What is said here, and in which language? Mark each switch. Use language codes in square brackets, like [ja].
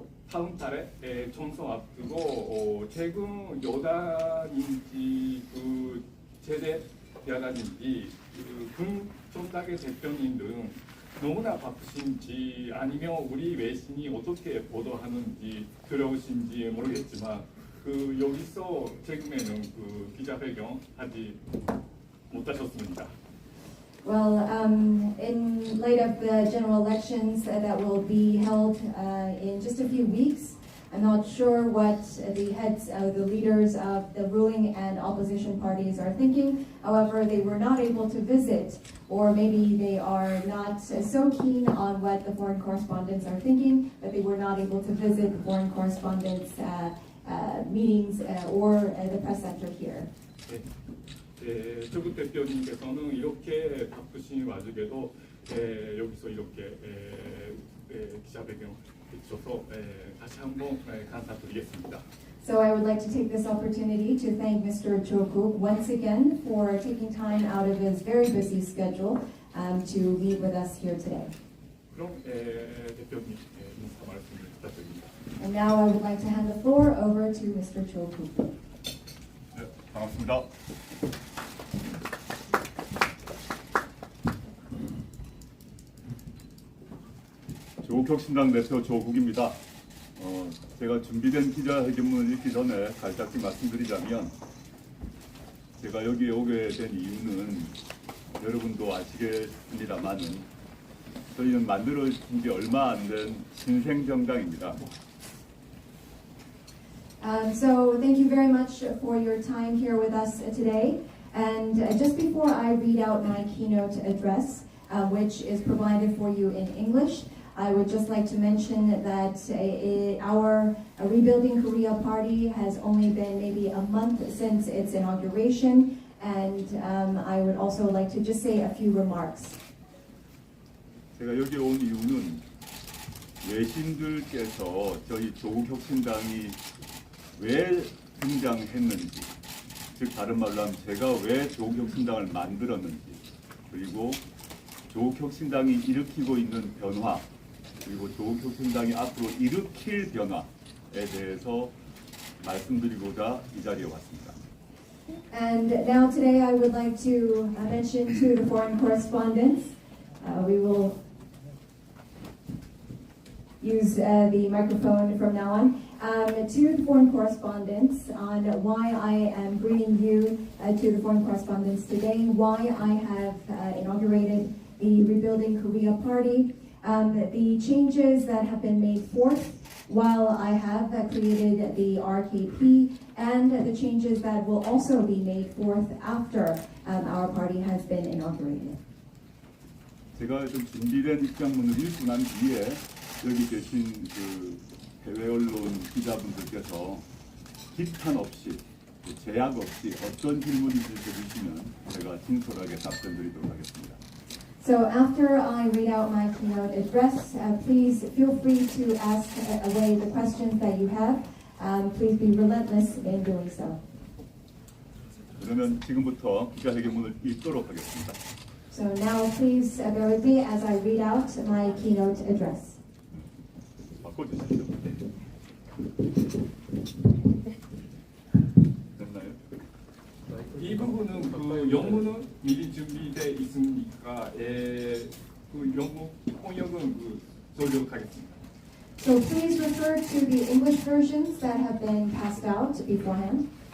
[ko] 다음 달에 총선 앞두고 최근 여당인지 그 제대 야당인지 군 전당의 대표님 등 너무나 바쁘신지 아니면 우리 외신이 어떻게 보도하는지 두려우신지 모르겠지만 그 여기서 최근에는 그 기자회견 하지 못하셨습니다. [en] Well, in light of the general elections that will be held in just a few weeks, I'm not sure what the heads, the leaders of the ruling and opposition parties are thinking. However, they were not able to visit, or maybe they are not so keen on what the foreign correspondents are thinking, but they were not able to visit the foreign correspondents' meetings or the press center here. [ko] 조국 대표님께서는 이렇게 바쁘신 와중에도 여기서 이렇게 기자회견 해주셔서 다시 한번 감사드리겠습니다. [en] So I would like to take this opportunity to thank Mr. Jokuk once again for taking time out of his very busy schedule to meet with us here today. [ko] 그럼 대표님 인사 말씀을 부탁드립니다. [en] And now I would like to hand the floor over to Mr. Jokuk. [ko] 네, 반갑습니다. 조국혁신당 대표 조국입니다. 제가 준비된 기자회견문을 읽기 전에 간략히 말씀드리자면 제가 여기에 오게 된 이유는 여러분도 아시겠습니다만은 저희는 만들어진 지 얼마 안 된 신생정당입니다. [en] So thank you very much for your time here with us today. And just before I read out my keynote address, which is provided for you in English, I would just like to mention that our Rebuilding Korea Party has only been maybe a month since its inauguration, and I would also like to just say a few remarks. [ko] 제가 여기 온 이유는 외신들께서 저희 조국혁신당이 왜 등장했는지, 즉 다른 말로 하면 제가 왜 조국혁신당을 만들었는지, 그리고 조국혁신당이 일으키고 있는 변화, 그리고 조국혁신당이 앞으로 일으킬 변화에 대해서 말씀드리고자 이 자리에 왔습니다. [en] And now today I would like to mention to the foreign correspondents, we will use the microphone from now on, to the foreign correspondents on why I am bringing you to the foreign correspondents today, why I have inaugurated the Rebuilding Korea Party, the changes that have been made forth while I have created the RKP, and the changes that will also be made forth after our party has been inaugurated. [ko] 제가 좀 준비된 입장문을 읽고 난 뒤에 여기 계신 그 해외 언론 기자분들께서 비판 없이 제약 없이 어떤 질문이든지 주시면 제가 진솔하게 답변드리도록 하겠습니다. [en] So after I read out my keynote address, please feel free to ask away the questions that you have. Please be relentless in doing so. [ko] 그러면 지금부터 기자회견문을 읽도록 하겠습니다. [en] So now please bear with me as I read out my keynote address. [ko] 바꿔주십시오. 됐나요? 이 부분은 그 영문은 미리 준비돼 있으니까 그 영문 통역은 전력하겠습니다. [en] So please refer to the English versions that have been passed out beforehand.